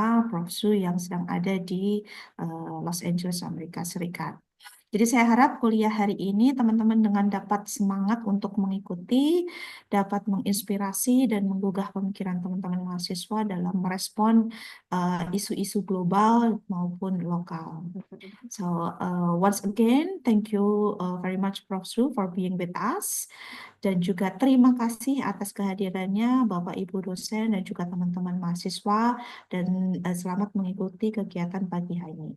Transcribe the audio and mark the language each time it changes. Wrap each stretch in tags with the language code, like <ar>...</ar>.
<id>Prof. Zhou yang sedang ada di Los Angeles, Amerika Serikat. Jadi saya harap kuliah hari ini teman-teman dengan dapat semangat untuk mengikuti, dapat menginspirasi dan menggugah pemikiran teman-teman mahasiswa dalam merespon isu-isu global maupun lokal.</id> <en>So once again, thank you very much Prof. Zhou for being with us.</en> <id>Dan juga terima kasih atas kehadirannya Bapak Ibu dosen dan juga teman-teman mahasiswa, dan selamat mengikuti kegiatan pagi hari ini.</id>